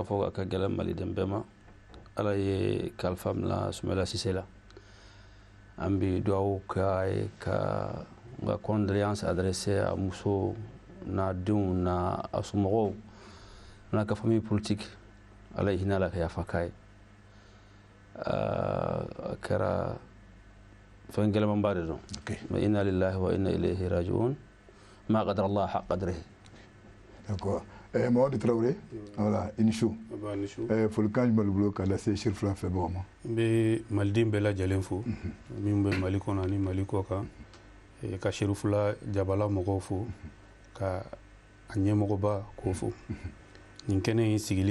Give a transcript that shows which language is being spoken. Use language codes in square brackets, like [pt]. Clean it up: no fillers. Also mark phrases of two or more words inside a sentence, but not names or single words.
[bm] fɔ a ka gɛlɛ maliden bɛɛ ma Ala ye kalifa minɛ Sumala Sise la an bɛ dugawu k'a ye ka n ka [fr] condoléance adressée [bm] a muso n'a denw n'a a somɔgɔw n'a ka [fr] famille politique [bm] Ala ye hinɛ Ala ka yafa k'a ye a kɛra fɛn gɛlɛmanba de don mais [ar] إنا لله وإنا إليه راجعون ما قدروا الله حق قدره. [bm] D'accord Mamadou Traoré voilà i ni su folikan jumɛn b'i bolo k'a lase Cherifula filɛbagaw ma. N bɛ maliden bɛɛ lajɛlen fo min bɛ Mali kɔnɔ ani Mali kɔ kan ka Cherifula jabala mɔgɔw fo ka a ɲɛmɔgɔba k'o fo nin kɛnɛ in sigili